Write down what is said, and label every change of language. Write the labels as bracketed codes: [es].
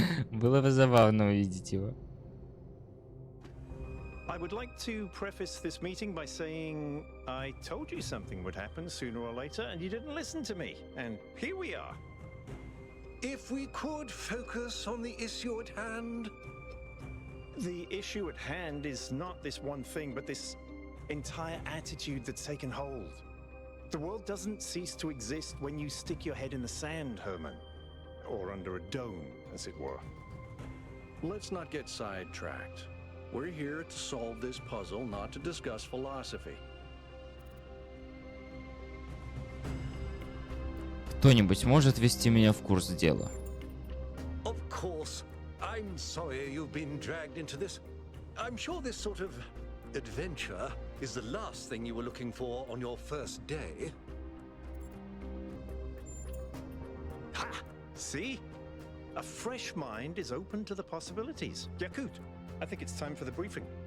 [ru] Было бы забавно увидеть его. [en] I would like to preface this meeting by saying I told you something would happen sooner or later, and you didn't listen to me. And here we are. If we could focus on the issue at hand. The issue at hand is not this one thing, but this entire attitude that's taken hold. The world doesn't cease to exist when you stick your head in the sand, Herman. Or under a dome, as it were. Let's not get sidetracked. We're here to solve this puzzle, not to discuss philosophy. [ru] Кто-нибудь может ввести меня в курс дела? [en] Of course, I'm sorry you've been dragged into this. I'm sure this sort of adventure is the last thing you were looking for on your first day. Ha! See? A fresh mind is open to the possibilities. Yakut, I think it's time for the briefing.